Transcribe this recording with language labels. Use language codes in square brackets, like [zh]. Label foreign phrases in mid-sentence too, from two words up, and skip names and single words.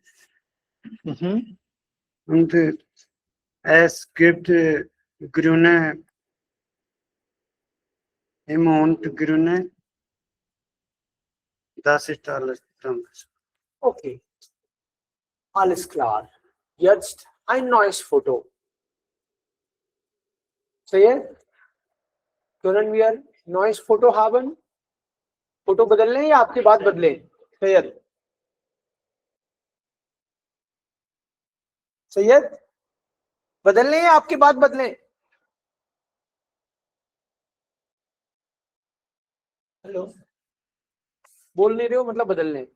[de] Und es gibt grüne und grüne. Das ist alles. Okay. Alles klar. Jetzt ein neues Foto. Sayed, können wir neues Foto haben? [hi] फोटो बदल लें या आपकी बात बदले? सैयद, सैयद बदल लें या आपकी बात बदले? हेलो, बोल नहीं रहे हो मतलब बदल लें.